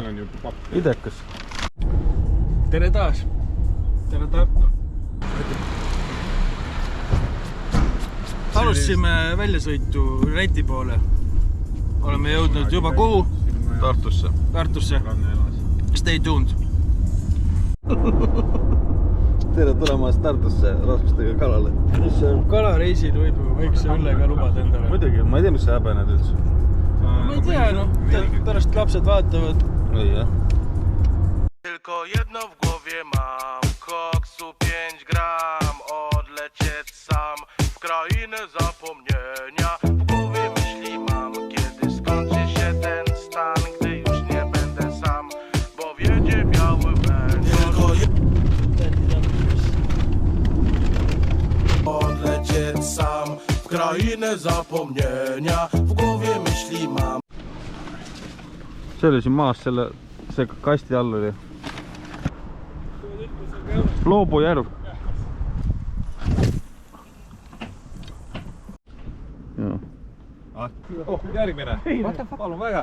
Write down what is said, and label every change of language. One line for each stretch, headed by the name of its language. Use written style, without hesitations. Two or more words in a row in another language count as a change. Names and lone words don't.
Estonian: seal on ju papp. idekas. Tere taas. Tere Tartu. Alustasime väljasõitu Läti poole. Oleme jõudnud juba kuhu? Tartusse. Tartusse.
English: Stay tuned.
Estonian: Tere tulemast Tartusse raskustega kalale. Kalareisil võib väikse õllega lubada endale. Muidugi, ma ei tea, mis sa häbened üldse. Ma ei tea, noh. Pärast lapsed vaatavad. Ei jah.
Polish: Tylko jedno w głowie mam, koksu 5 gram, odlecieć sam w krainę zapomnienia. W głowie myśli mam, kiedy skończy się ten stan, gdy już nie będę sam, bo wiedzie biały węgiel. Odlecieć sam w krainę zapomnienia, w głowie myśli mam.
Estonian: See oli siin maas, see kasti all oli. Loobujärv. Järgmine. Palun väga.